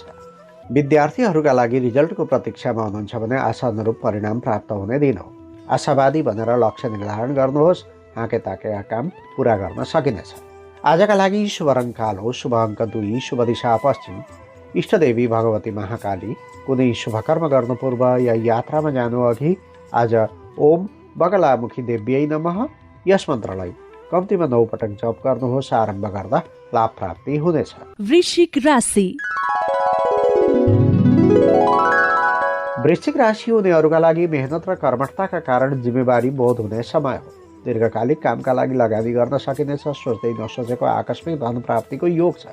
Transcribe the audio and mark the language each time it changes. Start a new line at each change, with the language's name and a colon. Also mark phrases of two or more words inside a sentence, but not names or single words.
Nepali: विद्यार्थीहरूका लागि रिजल्टको प्रतीक्षामा हुनुहुन्छ भने आशानुरूप परिणाम प्राप्त हुने दिन हो। आशावादी भनेर लक्ष्य निर्धारण गर्नुहोस्। हाके ताकेका काम पुरा गर्न सकिनेछ। आजका लागि शुभ रङ कालो, शुभ अङ्क 2, शुभ दिशा पश्चिम, इष्टदेवी भगवती महाकाली। कुनै शुभकर्म गर्नु पूर्व या यात्रामा जानु अघि आज
Sanskrit: ओम बगलामुखी देव्यै नमः
Nepali: यस मन्त्रलाई कम्तीमा 9 पटक जप गर्नुहोस्। आरम्भ गर्दा लाभ प्राप्ति हुनेछ। वृश्चिक राशि। वृश्चिक राशि हुनेहरूका लागि मेहनत र कर्मठताका कारण जिम्मेवारी बोध हुने समय हो। दीर्घकालिक कामका लागि लगानी गर्न सकिनेछ। सोच्दै नसोचेको आकस्मिक धन प्राप्तिको योग छ।